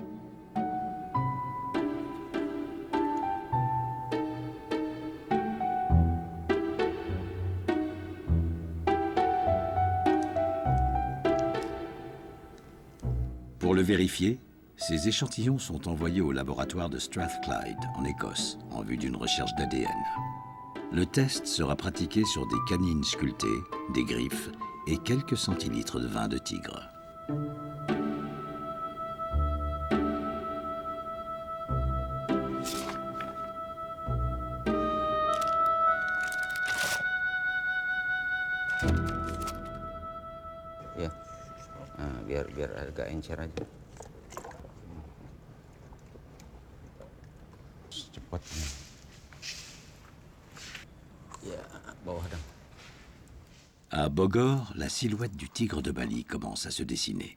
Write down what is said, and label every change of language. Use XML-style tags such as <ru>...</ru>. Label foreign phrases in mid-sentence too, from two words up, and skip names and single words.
<fr>Pour le vérifier, ces échantillons sont envoyés au laboratoire de Strathclyde, en Écosse, en vue d'une recherche d'ADN. Le test sera pratiqué sur des canines sculptées, des griffes et quelques centilitres de vin de tigre.</fr> <id>Ya, biar agak encer aja. Cepat.</id> <fr>À Bogor, la silhouette du tigre de Bali commence à se dessiner.</fr>